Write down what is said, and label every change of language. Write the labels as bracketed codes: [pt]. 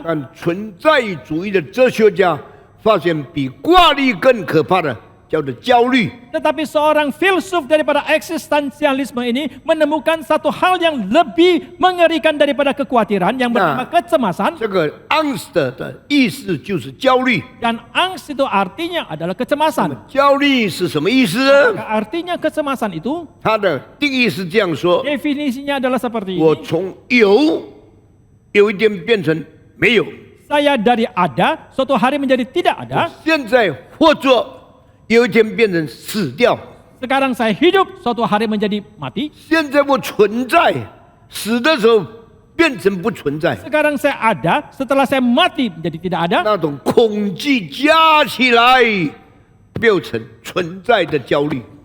[zh] 但存在主义的哲学家发现，比挂虑更可怕的叫做焦虑。 [id] Tetapi seorang filsuf daripada eksistensialisme ini menemukan satu hal yang lebih mengerikan daripada kekhawatiran yang bernama kecemasan. [zh] 这个 angst 的意思就是焦虑。 [id] Dan angst itu artinya adalah kecemasan. [zh] 焦虑是什么意思呢？ [id] Artinya kecemasan itu [zh] 它的定义是这样说： [id] definisinya adalah seperti [zh] 我 [id] ini. [zh] 从有一天变成没有， [id] Saya dari ada, suatu hari menjadi tidak ada. [zh] 现在或者有一天变成死掉。 [id] Sekarang saya hidup, suatu hari menjadi mati. [zh] 现在我存在，死的时候变成不存在。 [id] Sekarang saya ada, setelah saya mati menjadi tidak ada. [zh] 那种恐惧加起来，变成存在的焦虑。